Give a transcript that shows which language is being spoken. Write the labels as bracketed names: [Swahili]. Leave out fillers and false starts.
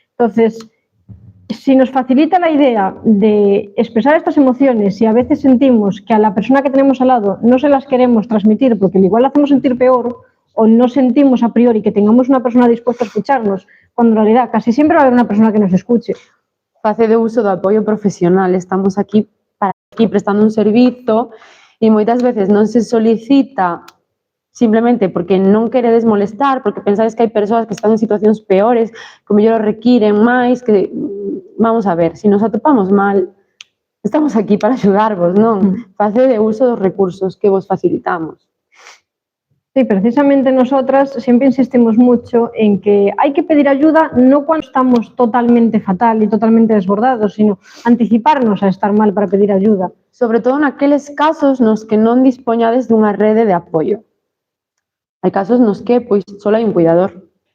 [Spanish] Entonces, si nos facilita la idea de expresar estas emociones y a veces sentimos que a la persona que tenemos al lado no se las queremos transmitir porque igual la hacemos sentir peor, o no sentimos a priori que tengamos una persona dispuesta a escucharnos, cuando en realidad casi siempre va a haber una persona que nos escuche. [Galician] Facede uso do apoio profesional, estamos aquí prestando un servizo e moitas veces non se solicita simplemente porque non queredes molestar, porque pensades que hai persoas que están en situacións peores, que mellor requiren máis, que vamos a ver, se nos atopamos mal, estamos aquí para axudarvos, non? Facede uso dos recursos que vos facilitamos. [Spanish] Sí, precisamente nosotras siempre insistimos mucho en que hay que pedir ayuda no cuando estamos totalmente fatal y totalmente desbordados, sino anticiparnos a estar mal para pedir ayuda. [Galician] Sobre todo naqueles casos nos que non dispoñades dunha rede de apoio. Hai casos nos que pois só hai un cuidador.